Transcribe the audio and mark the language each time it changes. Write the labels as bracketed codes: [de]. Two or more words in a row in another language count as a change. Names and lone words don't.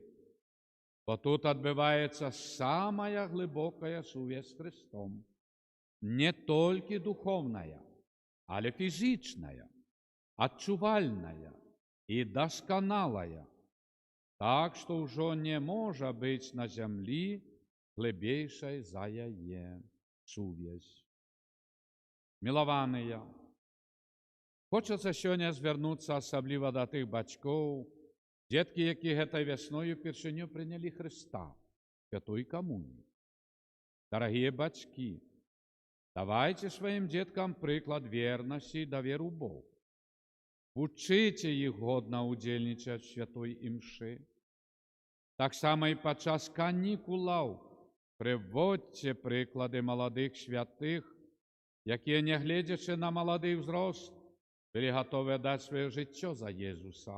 [uk] Бо тут відбувається самая глибока совість з Христом, не тільки духовная, але фізичная, відчувальная і досконалая, так, що вже не може бути на землі глибейшей за її совість. Миловані, хочеться сьогодні звернутися особливо до тих батьків, дітки, які этой весною вперше прийняли Христа, святої комунії. [be] Дорогие бацькі, давайте сваім дзеткам прыклад вернасці і даверу ў Бог. Вучыце іх годна ўдзельнічаць у святой імшы. Таксама і падчас канікулаў прыводзьце прыклады маладых святых, якія, нягледзячы на малады ўзрост, былі гатовы даць сваё жыццё за Езуса.